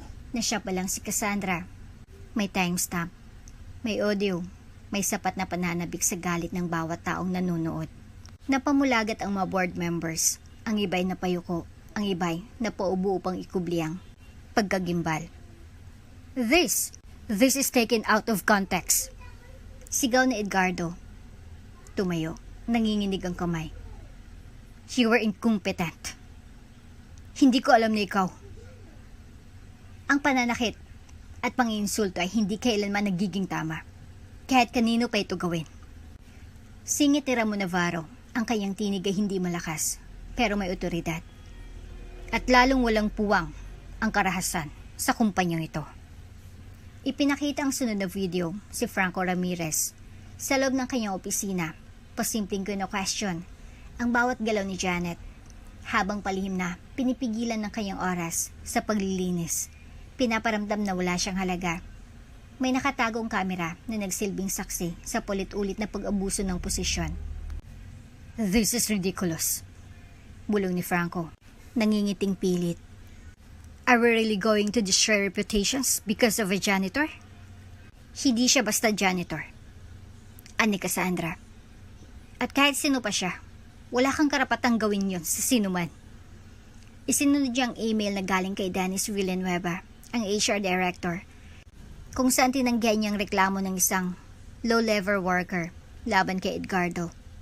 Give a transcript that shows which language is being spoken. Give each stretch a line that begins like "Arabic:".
Filipino: Na siya pa lang si Cassandra. May timestamp, may audio, may sapat na pananabik sa galit ng bawat taong nanonood. Napamulagat ang mga board members. Ang iba'y napayuko, ang iba'y napaubo upang ikubli ang pagkagimbal.
English: This is taken out of context.
Filipino: Sigaw ni Edgardo. Tumayo, nanginginig ang kamay.
English: You were incompetent.
Filipino: Hindi ko alam na ikaw. Ang pananakit at panginsulto ay hindi kailanman nagiging tama. Kahit kanino pa ito gawin. Singit ni Ramon Navarro, ang kanyang tinig ay hindi malakas, pero may otoridad. At lalong walang puwang ang karahasan sa kumpanyang ito. Ipinakita ang sunod na video si Franco Ramirez sa loob ng kanyang opisina, pasimpleng question ang bawat galaw ni Janet, habang palihim na pinipigilan ng kanyang oras sa paglilinis. Pinaparamdam na wala siyang halaga. May nakatagong kamera na nagsilbing saksi sa paulit-ulit na pag-abuso ng posisyon.
English: "This is ridiculous,"
Filipino: bulong ni Franco, nangingiting pilit.
English: "Are we really going to destroy reputations because of a janitor?"
Filipino: "Hindi siya basta janitor," ani Cassandra. "At kahit sino pa siya, wala kang karapatang gawin yon sa sino man." Isinunod niyang email na galing kay Dennis Villanueva, ang HR director, kung saan tinanggihan niyang reklamo ng isang low-level worker laban kay Edgardo.